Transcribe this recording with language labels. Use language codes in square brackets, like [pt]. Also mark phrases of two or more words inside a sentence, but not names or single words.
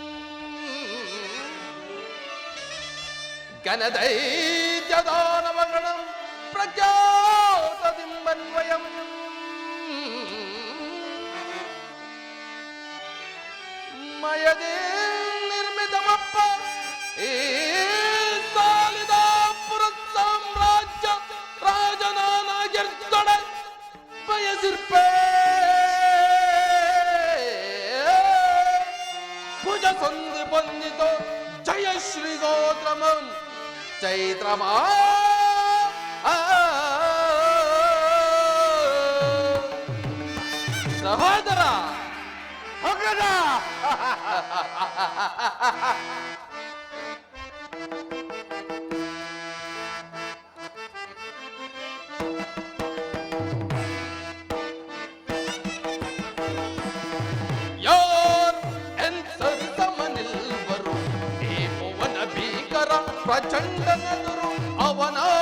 [kn] ಗಣದೈತ್ಯದಾನವಗಣಂ ಪ್ರಖ್ಯಾತದಿಂಬನ್ವಯಂ ಮಯದೇ ನಿರ್ಮಿತಮಪ್ಪ ಈ ಸಾಲಿದ ಪುರತ್ ಸಾಮ್ರಾಜ್ಯ ರಾಜನಾನಾಗಿರ್ತೊಡ ಬಯಸಿರ್ಪೇ ಭುಜ ಸಂಧಿ ಬಂದಿತೋ ಜಯ ಶ್ರೀ ಗೋತ್ರಮಂ ಚೈತ್ರಮಾ ಸಹೋದರ ಹೋಗದ ಯಾರ್ ಎಂತರಿಸಮನಿಲ್ವರು ಈ ಭುವನ ಭೀಕರ ಪ್ರಚಂಡನೆದುರು ಅವನ